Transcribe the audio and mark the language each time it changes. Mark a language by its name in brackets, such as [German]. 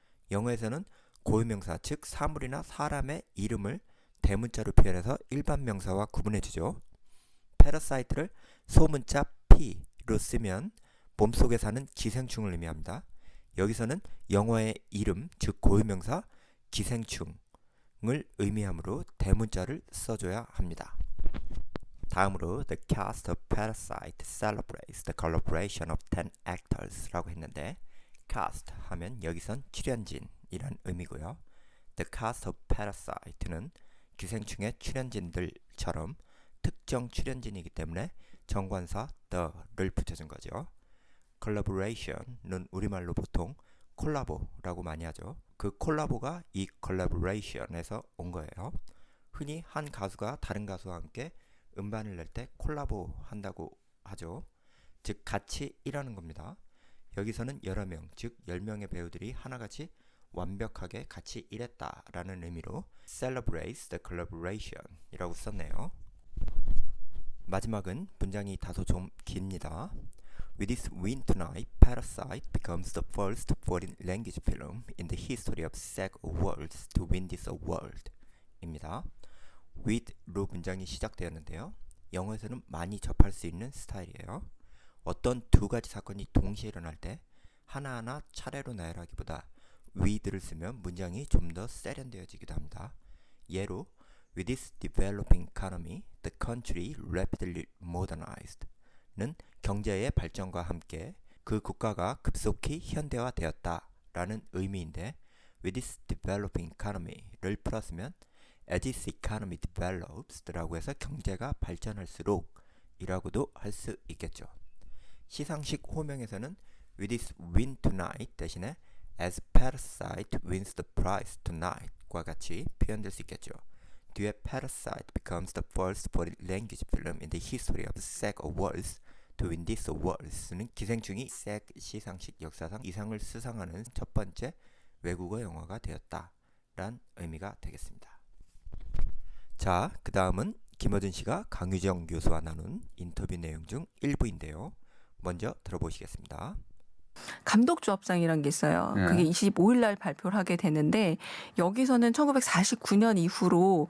[Korean] 영어에서는 고유명사 즉 사물이나 사람의 이름을 대문자로 표현해서 일반 명사와 구분해주죠. Parasite를 소문자 P로 쓰면 몸속에 사는 기생충을 의미합니다. 여기서는 영화의 이름 즉 고유명사 기생충 을 의미하므로 대문자를 써줘야 합니다. 다음으로 [English] The cast of Parasite celebrates the collaboration of 10 actors [Korean] 라고 했는데 cast 하면 여기선 출연진이란 의미고요. [English] The cast of Parasite [Korean] 는 기생충의 출연진들처럼 특정 출연진이기 때문에 정관사 the를 붙여준 거죠. collaboration은 우리말로 보통 콜라보라고 많이 하죠. 그 콜라보가 이 collaboration에서 온 거예요. 흔히 한 가수가 다른 가수와 함께 음반을 낼 때 콜라보 한다고 하죠. 즉 같이 일하는 겁니다. 여기서는 여러 명, 즉 10명의 배우들이 하나같이 완벽하게 같이 일했다라는 의미로 [English] celebrates the collaboration [Korean] 이라고 썼네요. 마지막은 문장이 다소 좀 깁니다. [English] With this win tonight, Parasite becomes the first foreign language film in the history of SAG Awards to win this award 입니다. [Korean] with로 문장이 시작되었는데요. 영어에서는 많이 접할 수 있는 스타일이에요. 어떤 두 가지 사건이 동시에 일어날 때 하나하나 차례로 나열하기보다 with를 쓰면 문장이 좀 더 세련되어지기도 합니다. 예로 [English] With this developing economy, the country rapidly modernized [Korean] 는 경제의 발전과 함께 그 국가가 급속히 현대화되었다 라는 의미인데 [English] with this developing economy [Korean] 를 풀었으면 [English] as this economy develops [Korean] 라고 해서 경제가 발전할수록 이라고도 할 수 있겠죠. 시상식 호명에서는 [English] with this win tonight [Korean] 대신에 [English] as Parasite wins the prize tonight [Korean] 과 같이 표현될 수 있겠죠. [English] 뒤에 Parasite becomes the first foreign language film in the history of SAG Awards to win this awards는 [Korean] 기생충이 SAG 시상식 역사상 이상을 수상하는 첫 번째 외국어 영화가 되었다 란 의미가 되겠습니다. 자, 그 다음은 김어준 씨가 강유정 교수와 나눈 인터뷰 내용 중 일부인데요. 먼저 들어보시겠습니다. 감독조합상이란 게 있어요. 네. 그게 25일 날 발표를 하게 되는데 여기서는 1949년 이후로